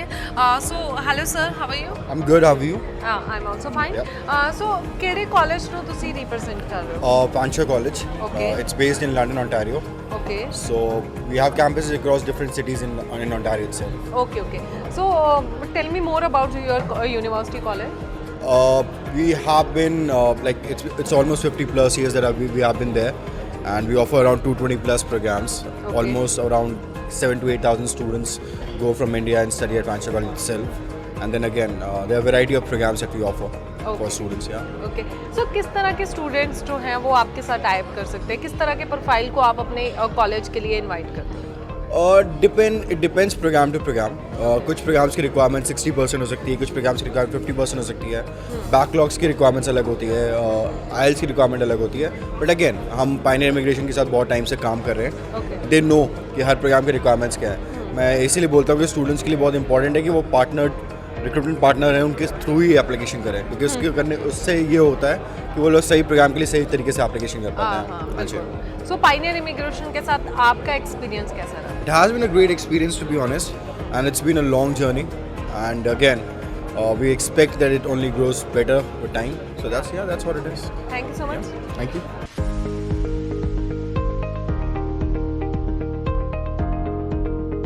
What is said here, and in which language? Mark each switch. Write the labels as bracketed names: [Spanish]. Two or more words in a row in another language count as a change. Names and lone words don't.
[English] So hello sir, how are you? I'm good, how are you? I am also fine. [Punjabi] ਸੋ ਕਿਹੜੇ ਕਾਲਜ ਨੂੰ ਤੁਸੀਂ ਰਿਪਰੈਜ਼ੈਂਟ ਕਰ ਰਹੇ ਹੋ? [English] Pancha College. Okay. It's based in London, Ontario. ਓਕੇ So we have campuses across different cities in Ontario itself. ਓਕੇ ਓਕੇ. So tell me more about your university college. We have been like it's almost 50 plus years that we have been there, and we offer around 220 plus programs. Okay. Almost around 7,000 to 8,000 students go from India and study at Pancha College itself. And then again, there are a variety of programs that we offer for students. Yeah. [Hindi] ओके. सो किस तरह के स्टूडेंट्स जो हैं वो आपके साथ टाइप कर सकते हैं? किस तरह के प्रोफाइल को आप अपने कॉलेज के लिए इनवाइट करते हैं? [English] It depends program to program. [Hindi] कुछ प्रोग्राम्स की रिक्वायरमेंट 60% हो सकती है, कुछ प्रोग्राम्स की रिक्वायरमेंट 50% हो सकती है. बैकलॉग्स की रिक्वायरमेंट्स अलग होती है, IELTS की रिक्वायरमेंट अलग होती है. [English] but again [Hindi] हम पाइनियर इमिग्रेशन के साथ बहुत टाइम से काम कर रहे हैं. [English] they know [Hindi] कि हर प्रोग्राम की रिक्वायरमेंट्स क्या है. मैं इसीलिए बोलता हूँ कि स्टूडेंट्स के लिए बहुत इंपॉर्टेंट है कि वो [English] recruitment partner [Hindi] हैं उनके थ्रू ही एप्लीकेशन करें, क्योंकि उसके करने उससे ये होता है कि वो लोग सही प्रोग्राम के लिए सही तरीके से एप्लीकेशन कर पाते हैं. अच्छा. सो पाइनियर इमिग्रेशन के साथ आपका एक्सपीरियंस कैसा रहा? [English] It has been a great experience, to be honest, and it's been a long journey. And again, we expect that it only grows better with time. So that's what it is. Thank you so much. Thank you.